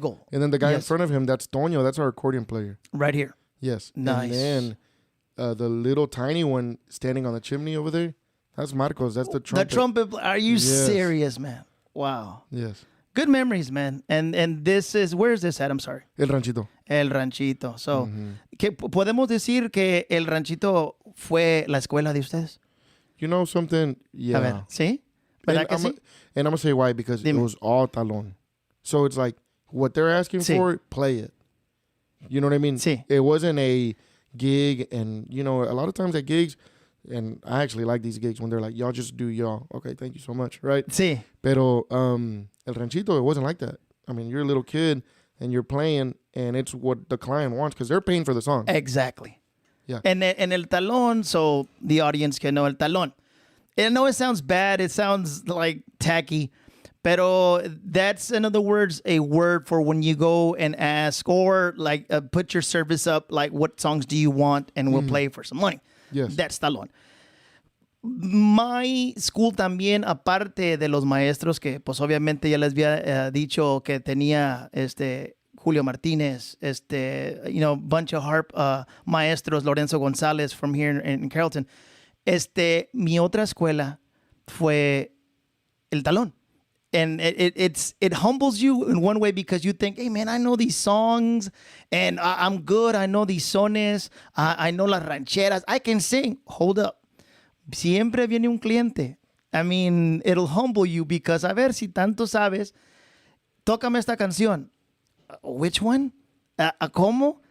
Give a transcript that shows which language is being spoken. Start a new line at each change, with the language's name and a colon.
English: And then the guy in front of him, that's Toño. That's our accordion player. Right here. Yes. Nice. And then the little tiny one standing on the chimney over there, that's Marcos. That's the trumpet. The trumpet. Are you serious, man? Wow. Yes. Good memories, man. And this is, where is this at? I'm sorry.
Spanish: El Ranchito. El Ranchito. So, ¿podemos decir que El Ranchito fue la escuela de ustedes?
English: You know something? Yeah.
Spanish: A ver, ¿sí? ¿Verdad que sí?
English: And I'm going to say why, because it was all talón. So it's like, what they're asking for, play it. You know what I mean?
Spanish: Sí.
English: It wasn't a gig, and, a lot of times at gigs, and I actually like these gigs when they're like, y'all just do y'all. Okay, thank you so much, right?
Spanish: Sí.
English: Pero El Ranchito, it wasn't like that. I mean, you're a little kid, and you're playing, and it's what the client wants, because they're paying for the song. Exactly. Yeah. And el talón, so the audience can know el talón. And I know it sounds bad. It sounds like tacky. Pero that's, in other words, a word for when you go and ask or like put your service up, like what songs do you want, and we'll play for some money. Yes. That's talón. My school
Spanish: también, aparte de los maestros que pues obviamente ya les había dicho que tenía Julio Martínez,
English: bunch of harp maestros, Lorenzo González from here in Carrollton.
Spanish: Mi otra escuela fue el talón.
English: And it humbles you in one way because you think, hey, man, I know these songs and I'm good. I know these sones. I know
Spanish: las rancheras.
English: I can sing. Hold up.
Spanish: Siempre viene un cliente.
English: I mean, it'll humble you because,
Spanish: a ver, si tanto sabes, tócame esta canción.
English: Which one?
Spanish: ¿Cómo?